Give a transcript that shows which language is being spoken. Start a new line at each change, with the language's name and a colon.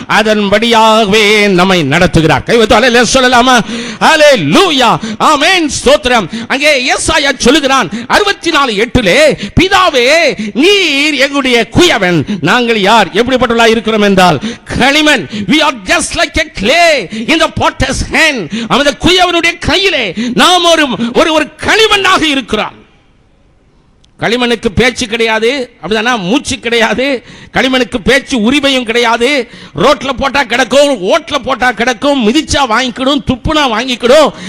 Tamil: அதன்படியாகவே நம்மை நடத்துகிறார். கைவத்து அல்லேலூயா சொல்லலாமா? ஹalleluya. ஆமென். ஸ்தோத்திரம். அங்கே ஏசாயா சொல்லுகிறான் 64:8 பிதாவே நீர் எங்களுடைய குயவன், நாங்கள் யார் எப்படிப்பட்டவர்களாய் இருக்கிறோம் என்றால் களிமண்.
English: we are just like a clay in the potter's hand.
Tamil: அந்த குயவனுடைய கையிலே நாம் ஒரு களிமண்ணாக இருக்கிறோம். களிமண்ணுக்கு பேச்சு கிடையாது, அப்படிதானா? மூச்சு கிடையாது. களிமண்ணுக்கு பேச்சு உரிமையும் கிடையாது. ரோட்ல போட்டா கிடக்கும், ஓட்ல போட்டா கிடக்கும், மிதிச்சா வாங்கிக்கிடும், துப்புனா வாங்கிக்கிடும்.